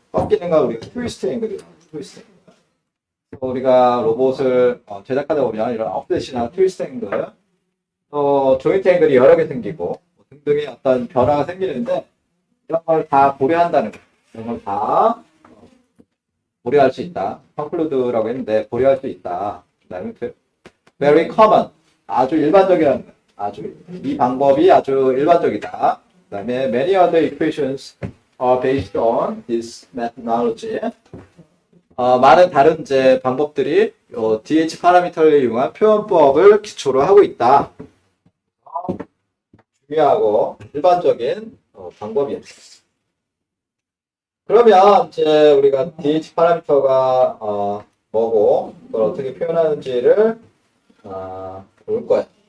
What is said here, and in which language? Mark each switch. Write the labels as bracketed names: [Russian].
[Korean] 꺾이는 건 우리가 트위스트 앵글이라고 해요. 트위스트 앵글. 우리가 로봇을 제작하다 보면 이런 업셋이나 트위스트 앵글, 또 조인트 앵글이 여러 개 생기고 등등의 어떤 변화가 생기는데 이런 걸 다 고려한다는 거예요. 이런 걸 다 고려할 수 있다. 컨클루드라고 했는데 고려할 수 있다. 그다음에 [English] very common, [Korean] 아주 일반적이라는 거예요. 이 방법이 아주 일반적이다. 그다음에 [English] many other equations are based on this methodology. [Korean] 많은 다른 이제 방법들이 DH 파라미터를 이용한 표현법을 기초로 하고 있다. 중요하고 일반적인 방법이었습니다. 그러면 이제 우리가 DH 파라미터가 뭐고 그걸 어떻게 표현하는지를 볼 거야.